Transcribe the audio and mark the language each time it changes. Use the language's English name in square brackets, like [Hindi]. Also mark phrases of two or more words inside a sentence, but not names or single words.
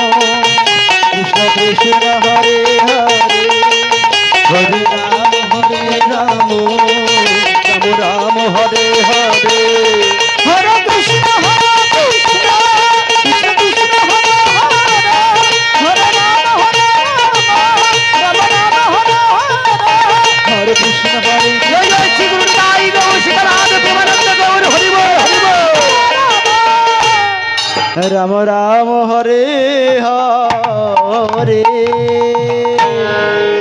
[Sanskrit] কৃষ্ণ হরে হরে হরে রাম রাম হরে হরে হরে কৃষ্ণ কৃষ্ণ কৃষ্ণ হরে হরে হরে রাম রাম রাম হরে হরে হরে কৃষ্ণ হরে [Bangla] জয় জয় শ্রী গুরু নিতাই গৌর সীতানাথ প্রেমানন্দ গৌর হরি বল হরি বল [Sanskrit] রাম রাম হরে হরে